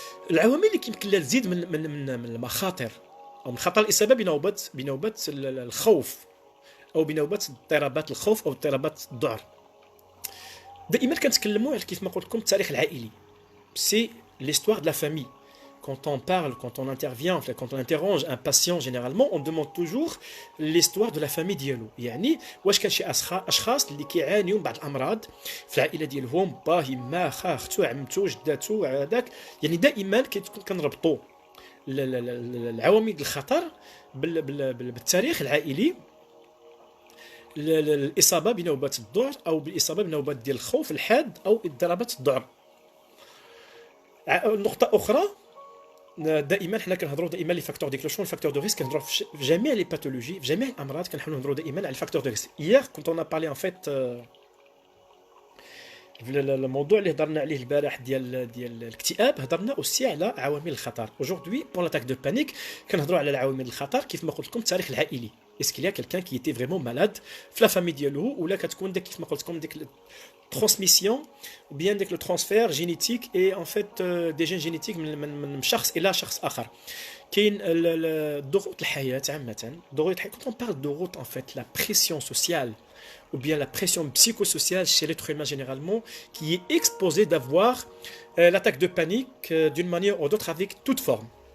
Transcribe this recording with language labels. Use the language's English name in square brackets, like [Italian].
[Arabic] العوامل اللي يمكن لها تزيد من المخاطر او من خطر الاصابه بنوبات الخوف او بنوبات اضطرابات الخوف او اضطرابات الذعر. دائما كنتكلموا على كيف ما قلت لكم التاريخ العائلي. [French] سي l'histoire de la famille. Quand on parle, quand on intervient, quand on interroge un patient, généralement, on demande toujours l'histoire de la famille ديالو. [Arabic] يعني واش كان شي اشخاص اللي كيعانيوا من بعض الامراض في العائله ديالهم، باه ما خا اختو عمتو جداتو هذاك. يعني دائما كنربطوا العوامل الخطر بالتاريخ العائلي، الاصابه بنوبات الذعر او بالاصابه بنوبات ديال الخوف الحاد او اضطرابات الذعر. نقطه اخرى دائما حنا كنهضروا دائما [French] لي فاكتور ديكلوشون الفاكتور دو ريسك، [Arabic] كنهضروا في جميع لي باثولوجي في جميع الامراض كنحاولوا نهضروا دائما على الفاكتور دو ريسك. [French] hier quand on a parlé en fait [Arabic] الموضوع اللي هضرنا عليه البارح ديال الاكتئاب هضرنا اوسي على عوامل الخطر. [French] aujourd'hui pour l'attaque de panique [Arabic] كنهضروا على العوامل الخطر كيف ما قلت لكم التاريخ العائلي. [French] اسكو ليا كلكان كي ايتي فريمون مالاد في لا فامي ديالو، [Arabic] ولا كتكون داك كيف ما قلت لكم ديك [French] transmission ou bien dès que le transfert génétique est en fait des gènes génétiques [Arabic] من شخص الى شخص اخر. كاين ضغوط الحياه عامه، ضغوط الحياه [French] quand on parle de ضغوط en fait la pression sociale ou bien la pression psychosociale chez l'être humain généralement qui est exposé d'avoir l'attaque de panique d'une manière ou d'autre avec toute forme.